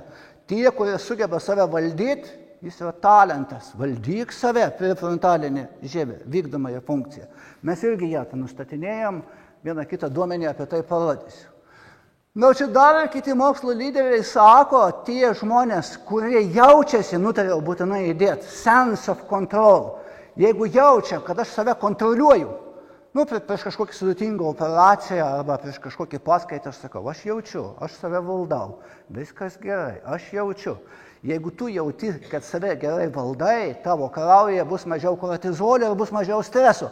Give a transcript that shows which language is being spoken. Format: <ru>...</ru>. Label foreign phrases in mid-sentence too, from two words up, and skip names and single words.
<lt>Tie, kurie sugeba save valdyti, jis yra talentas. Valdyk save, prefrontalinė žievė, vykdomąją funkciją. Mes irgi ją nustatinėjom. Vieną kitą duomenį apie tai parodysiu. Na, čia dar kiti mokslo lyderiai sako, tie žmonės, kurie jaučiasi, nutariau būtinai įdėti,</lt> <en>sense of control.</en> <lt>Jeigu jaučia, kad aš save kontroliuoju, prieš kažkokį sudėtingą operaciją arba prieš kažkokį paskaitą, aš sakau, aš jaučiu, aš save valdau, viskas gerai, aš jaučiu. Jeigu tu jauti, kad save gerai valdai, tavo kraujyje bus mažiau kortizolio ir bus mažiau streso.</lt>